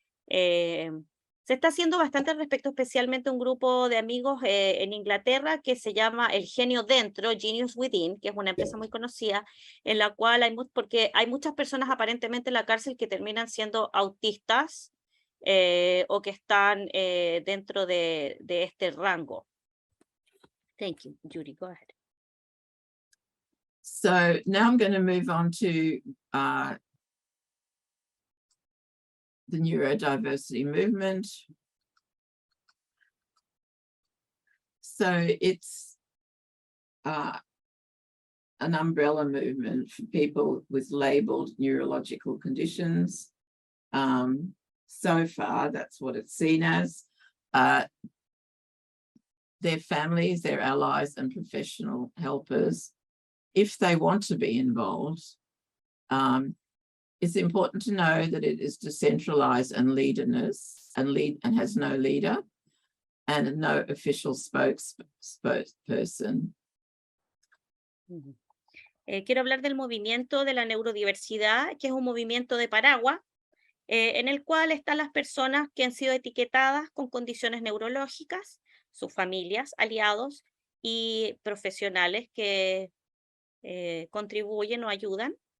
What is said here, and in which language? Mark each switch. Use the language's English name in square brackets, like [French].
[Spanish] Se está haciendo bastante al respecto, especialmente un grupo de amigos en Inglaterra que se llama El Genio Dentro, Genius Within, que es una empresa muy conocida, en la cual porque hay muchas personas aparentemente en la cárcel que terminan siendo autistas o que están dentro de este rango. [English] Thank you, Judy, go ahead. So now I'm going to move on to the neurodiversity movement. So it's an umbrella movement for people with labeled neurological conditions. So far, that's what it's seen as. Their families, their allies, and professional helpers, if they want to be involved, it's important to know that it is decentralized and leaderless and has no leader and no official spokesperson. [Spanish] Quiero hablar del movimiento de la neurodiversidad, que es un movimiento de paraguas, en el cual están las personas que han sido etiquetadas con condiciones neurológicas, sus familias, aliados y profesionales que contribuyen o ayudan.